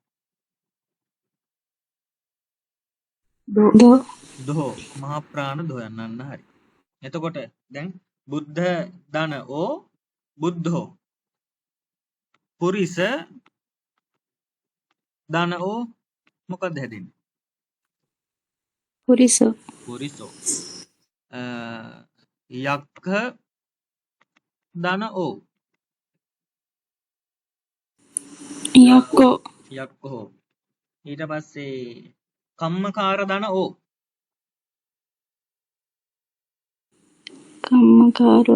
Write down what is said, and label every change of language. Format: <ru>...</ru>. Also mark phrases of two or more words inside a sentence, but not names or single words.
<si>දෝ දෝ මහා ප්‍රාණ දොයන්නන්න හරි. එතකොට දැන් බුද්ධ දන ඕ බුද්ධෝ පුරිස දන ඕ මොකක්ද හැදෙන්නේ?</si> <pi>පුරිසෝ</pi> <si>පුරිසෝ. යක්ඛ දන ඕ</si> <pi>යක්කෝ</pi> <si>යක්ඛෝ. ඊට පස්සේ කම්මකාර දන ඕ</si> <pi>කම්මකාරෝ</pi>